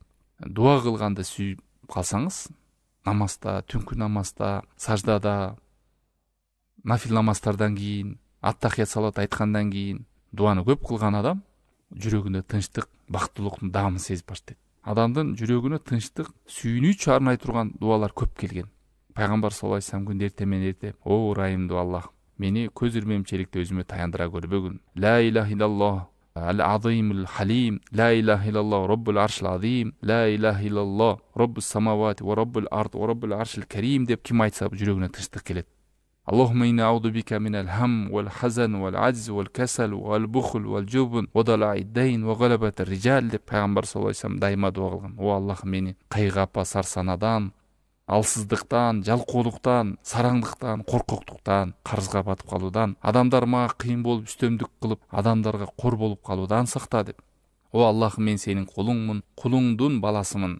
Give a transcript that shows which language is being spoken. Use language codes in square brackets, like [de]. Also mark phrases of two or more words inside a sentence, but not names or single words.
[ky] Дуа кылганды сүйүп калсаңыз, намазда, түнкү намазда, саждада, нафил намаздардан кийин, аттахият салат айткандан кийин дуаны көп кылган адам жүрөгүндө тынчтык, бактылыктын даамын сезип баштайт. Адамдын жүрөгүнө тынчтык, сүйүнүч арнай турган дуалар көп келген. Пайгамбар [ar] صلى الله عليه وسلم [ky] күндө эрте менен эрте: "О Райымдуу Аллах, мени көз ирмемчиликте өзүмө таяндыра көрбөгүн. [ar] لا إله إلا الله العظيم الحليم، لا إله إلا الله رب العرش العظيم، لا إله إلا الله رب السماوات ورب الأرض ورب العرش الكريم" [ky] деп ким айтса жүрөгүнө тынчтык келет. [ar] اللهم إني أعوذ بك من الهم والحزن والعجز والكسل والبخل والجبن وضلع الدين وغلبة الرجال [ky] деп пайгамбар [ar] صلى الله عليه وسلم [ky] дайыма дуа кылган. О Аллах, мени кайгапа сарсанадан, алсыздыктан, жалкоолуктан, сараңдыктан, коркоктуктан, карызга батып калуудан, адамдар мага кыйын болуп үстөмдүк кылып, адамдарга кор болуп калуудан сакта деп. О Аллах, мен сенин кулуңмун, кулуңдун баласымын.